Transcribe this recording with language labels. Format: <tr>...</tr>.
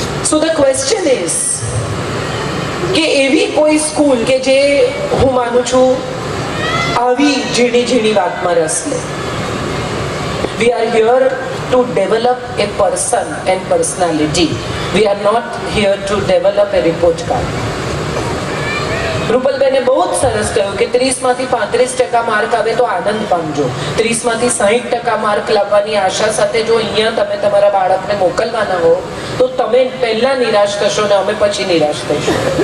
<en>So the question is</en> <gu>કે એવી કોઈ સ્કૂલ કે જે હું માનું છું આવી ઝીણી ઝીણી વાતમાં રસ લે.</gu> <en>We are here to develop a person and personality. We are not here to develop a report card.</en> <gu>રૂપલબેને બહુ જ સરસ કહ્યું કે 30માંથી 35% માર્ક આવે તો આનંદ પામજો. 30માંથી 60% માર્ક લાવવાની આશા સાથે જો અહીંયા તમે તમારા બાળકને મોકલવાના હો તો તમે પહેલા નિરાશ થશો ને અમે પછી નિરાશ થઈશું.</gu>